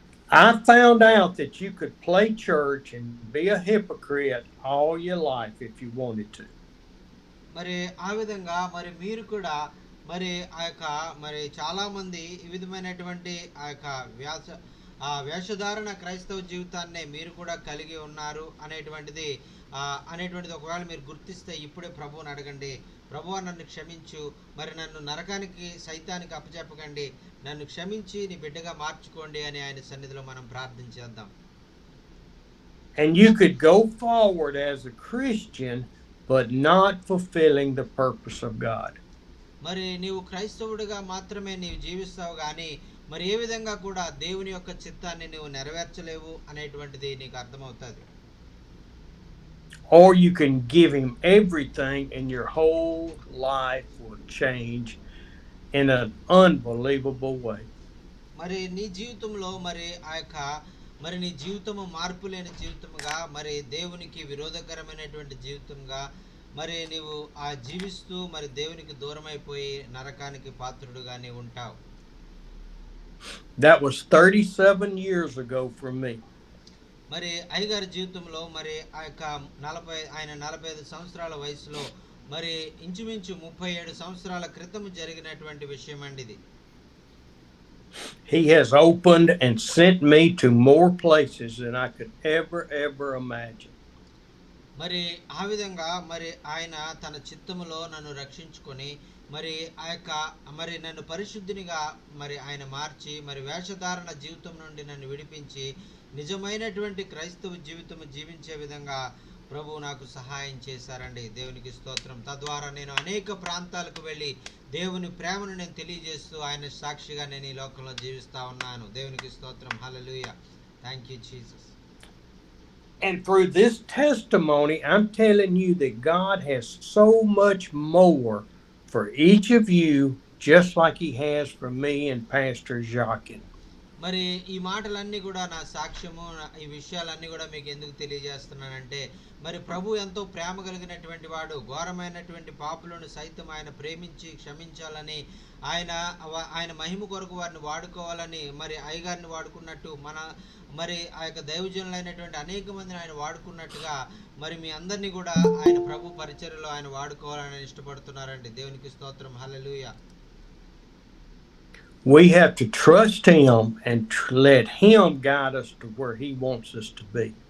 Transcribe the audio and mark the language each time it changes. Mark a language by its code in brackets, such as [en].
[en] I found out that you could play church and be a hypocrite all your life if you wanted to. [te] మరి ఆ విధంగా మరి మీరు కూడా మరి ఆ యొక్క మరి చాలా మంది ఈ విధమైనటువంటి ఆ యొక్క వేషధారణ క్రైస్తవ జీవితాన్ని మీరు కూడా కలిగి ఉన్నారు అనేటువంటిది ఒకవేళ మీరు గుర్తిస్తే ఇప్పుడే ప్రభువుని అడగండి. ప్రభువా నన్ను క్షమించు, మరి నన్ను నరకానికి సైతానికి అప్పచెప్పకండి, నన్ను క్షమించి నీ బిడ్డగా మార్చుకోండి అని ఆయన సన్నిధిలో మనం ప్రార్థించేద్దాం. [en] And you could go forward as a Christian but not fulfilling the purpose of God. [te] మరి నీవు క్రైస్తవుడిగా మాత్రమే నీవు జీవిస్తావు, కానీ మరి ఏ విధంగా కూడా దేవుని యొక్క చిత్తాన్ని నీవు నెరవేర్చలేవు అనేటువంటిది నీకు అర్థమవుతుంది. [en] Or you can give him everything and your whole life will change in an unbelievable way. [te] మరి నీ జీవితంలో మరి ఆ యొక్క మరి నీ జీవితము మార్పు లేని జీవితముగా మరి దేవునికి విరోధకరమైనటువంటి జీవితంగా మరి నీవు ఆ జీవిస్తూ మరి దేవునికి దూరమైపోయి నరకానికి పాత్రుడుగా నీవు ఉంటావు. [en] That was 37 years ago for me. [te] మరి అయ్యగారి జీవితంలో మరి ఆ యొక్క 45 సంవత్సరాల వయసులో మరి ఇంచుమించు 37 సంవత్సరాల క్రితం జరిగినటువంటి విషయం అండి ఇది. [en] He has opened and sent me to more places than I could ever imagine. [te] మరి ఆ విధంగా మరి ఆయన తన చిత్తములో నన్ను రక్షించుకొని మరి ఆ యొక్క మరి నన్ను పరిశుద్ధినిగా మరి ఆయన మార్చి మరి వేషధారణ జీవితం నుండి నన్ను విడిపించి నిజమైనటువంటి క్రైస్తవ జీవితం జీవించే విధంగా ప్రభు నాకు సహాయం చేశారండి. దేవునికి స్తోత్రం. తద్వారా నేను అనేక ప్రాంతాలకు వెళ్ళి దేవుని ప్రేమను నేను తెలియజేస్తూ ఆయన సాక్షిగా నేను ఈ లోకంలో జీవిస్తా ఉన్నాను. దేవునికి స్తోత్రం. హల్లెలూయా. [en] Thank you Jesus. And through this testimony, I'm telling you that God has so much more for each of you, just like he has for me and Pastor Jacques. [te] మరి ఈ మాటలన్నీ కూడా నా సాక్ష్యము, ఈ విషయాలన్నీ కూడా మీకు ఎందుకు తెలియజేస్తున్నానంటే మరి ప్రభు ఎంతో ప్రేమ కలిగినటువంటి వాడు, ఘోరమైనటువంటి పాపులను సైతం ఆయన ప్రేమించి క్షమించాలని ఆయన మహిమ కొరకు వారిని వాడుకోవాలని మరి అయ్యగారిని వాడుకున్నట్టు మరి ఆ యొక్క దైవజనులైనటువంటి అనేక మందిని ఆయన వాడుకున్నట్టుగా మరి మీ అందరినీ కూడా ఆయన ప్రభు పరిచర్యలో ఆయన వాడుకోవాలని ఇష్టపడుతున్నారండి. దేవునికి స్తోత్రం. హల్లెలూయా. [en] We have to trust him and let him guide us to where he wants us to be.